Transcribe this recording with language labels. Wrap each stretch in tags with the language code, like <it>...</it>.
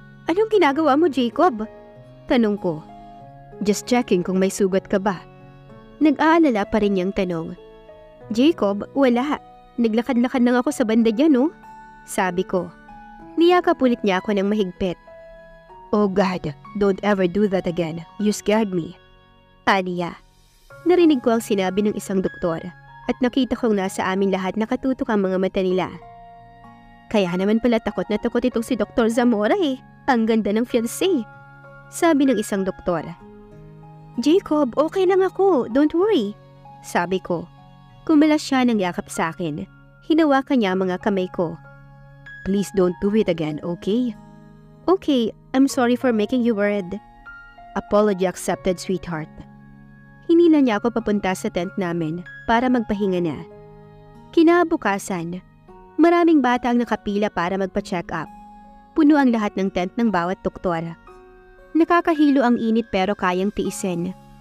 <tl>Anong ginagawa mo, Jacob? Tanong ko.</tl> <en>Just checking</en> <tl>kung may sugat ka ba. Nag-aalala pa rin niyang tanong. Jacob, wala. Naglakad-lakad lang ako sa banda dyan, no? Sabi ko. Niyakap ulit niya ako ng mahigpit.</tl> <en>Oh God, don't ever do that again. You scared me. Aniya.</en> <tl>Narinig ko ang sinabi ng isang doktor at nakita kong nasa amin lahat nakatutok ang mga mata nila. Kaya naman pala takot na takot itong si Dr. Zamora eh. Ang ganda ng fiancé. Sabi ng isang doktor. Jacob, okay lang ako.</tl> <en>Don't worry.</en> <tl>Sabi ko. Kumalas siya ng yakap sa akin. Hinawakan niya ang mga kamay ko.</tl> <en>Please don't do it again, okay? Okay, I'm sorry for making you worried. Apology accepted, sweetheart.</en> <tl>Hinila niya ako papunta sa tent namin para magpahinga na. Kinabukasan, maraming bata ang nakapila para magpa-check up. Puno ang lahat ng tent ng bawat doktor. Nakakahilo ang init pero kayang tiisin.</tl>